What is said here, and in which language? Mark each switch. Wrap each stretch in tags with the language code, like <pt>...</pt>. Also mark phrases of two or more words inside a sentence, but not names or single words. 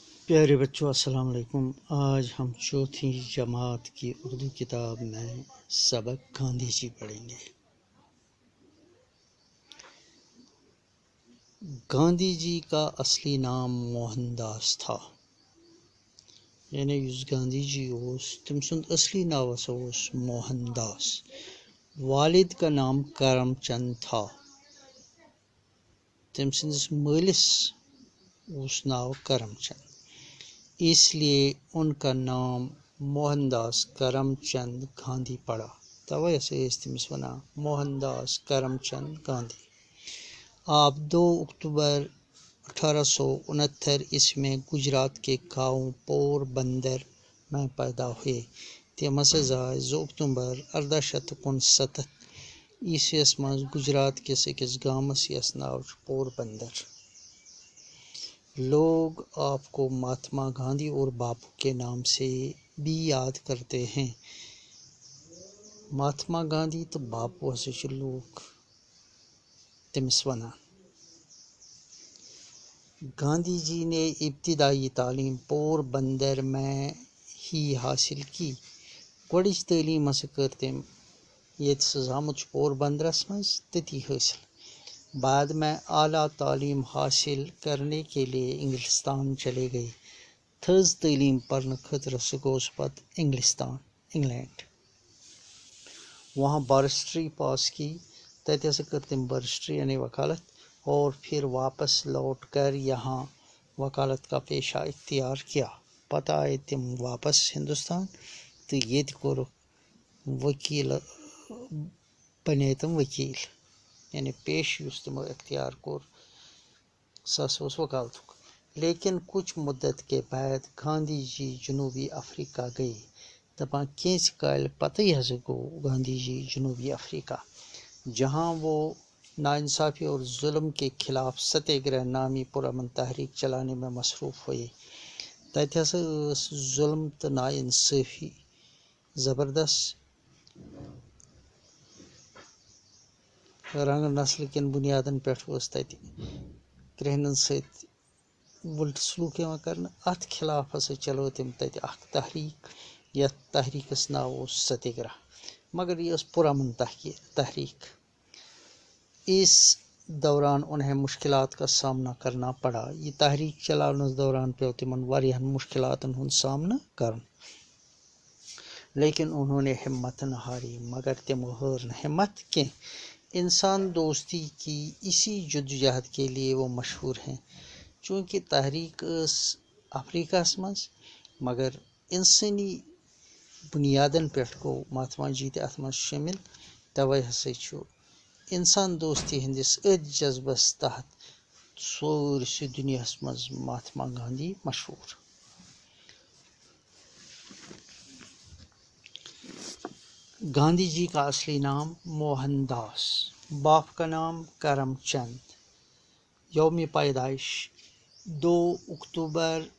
<ur>پیارے بچوں السلام علیکم۔ آج ہم چوتھی جماعت کی اردو کتاب میں سبق گاندھی جی پڑھیں گے۔ گاندھی جی کا اصلی نام موہن داس تھا، یعنی</ur> <ks>یُس گاندھی جی اوس تم سند اصلی ناو ہسا اوس موہن داس۔</ks> <ur>والد کا نام کرم چند تھا،</ur> <ks>تم سندس مالس اوس ناو کرم چند،</ks> <ur>اس لیے ان کا نام موہن داس کرم چند گاندھی پڑا۔</ur> <ks>توے ہسا ٲسۍ تٔمِس ونان موہن داس کرم چند گاندھی۔</ks> <ur>آپ 2 اکتوبر 1869 عیسوی میں گجرات کے گاؤں پور بندر میں پیدا ہوئے۔</ur> <ks>تم ہسا زاے 2 اکتوبر 1869 عیسویس مز گجرات کس أکِس گامس یس ناو چھُ پور بندر۔</ks> <ur>لوگ آپ کو مہاتما گاندھی اور باپو کے نام سے بھی یاد کرتے ہیں۔</ur> <ks>مہاتما گاندھی تو باپو ہسا چھِ لوگ تٔمِس ونان۔</ks> <ur>گاندھی جی نے ابتدائی تعلیم پور بندر میں ہی حاصل کی۔</ur> <ks>گۄڈٕچ تعلیٖم ہسا کٔر تٔمۍ ییٚتہِ سُہ زامُت چھُ پور بندرس منٛز تٔتی حٲصِل۔</ks> <ur>بعد میں اعلیٰ تعلیم حاصل کرنے کے لیے انگلستان چلے گئے۔</ur> <ks>تھٔز تعلیٖم پرنہٕ خٲطرٕ سُہ گوٚو سُہ پتہٕ انگلینڈ۔</ks> <ur>وہاں بارسٹری پاس کی،</ur> <ks>تتہِ ہسا کٔر تٔمۍ بارسٹری یعنی وکالت،</ks> <ur>اور پھر واپس لوٹ کر یہاں وکالت کا پیشہ اختیار کیا۔</ur> <ks>پتہٕ آئے تِم واپس ہندوستان تہٕ ییٚتہِ کوٚرُکھ بنے تِم وکیل، یعنی پیشہ یُس تِمو اختیار کوٚر سُہ ہسا اوس وکالتُک۔</ks> <ur>لیکن کچھ مدت کے بعد گاندھی جی جنوبی افریقہ گئے۔</ur> <ks>دپان کینٛژِ کالہِ پتہٕ ہسا گوٚو گاندھی جی جنوبی افریقہ،</ks> <ur>جہاں وہ ناانصافی اور ظلم کے خلاف ستیہ گرہ نامی پرامن تحریک چلانے میں مصروف ہوئے۔</ur> <ks>تتہِ ہسا ٲس ظلم تہٕ ناانصافی زبردست۔ رنگ نسل کٮ۪ن بنیادن پٮ۪ٹھ ٲس تتہِ کرٛہنٮ۪ن سۭتۍ وٕلٹہٕ سلوٗک یِوان کرنہٕ۔ اتھ خلاف ہسا چلٲو تٔمۍ تتہِ اکھ تحریک، یتھ تحریکس ناو اوس ستیہ گرہ، مگر یہ ٲس پرامن تحریک۔</ks> <ur>اس دوران انہیں مشکلات کا سامنا کرنا پڑا۔</ur> <ks>یہ تحریک چلاونس دوران پیو تمن واریاہن مشکلاتن ہند سامنہٕ کرُن،</ks> <ur>لیکن انہوں نے ہمت نہ ہاری۔</ur> <ks>مگر تمو ہٲر نہٕ ہمت کینٛہہ۔</ks> <ur>انسان دوستی کی اسی جدوجہد کے لیے وہ مشہور ہیں۔</ur> <ks>چونکہ تحریک ٲس افریقہس منٛز، مگر انسٲنی بنیادن پٮ۪ٹھ گوٚو مہاتما جی تہِ اتھ منٛز شٲمِل۔ توے ہسا چھُ انسان دوستی ہندس أتھۍ جذبس تحت سٲرسٕے دُنیاہس منٛز مہاتما گاندھی مشہور۔</ks> <ur>گاندھی جی کا اصلی نام موہن داس، باپ کا نام کرم چند، یوم پیدائش 2 اکتوبر</ur>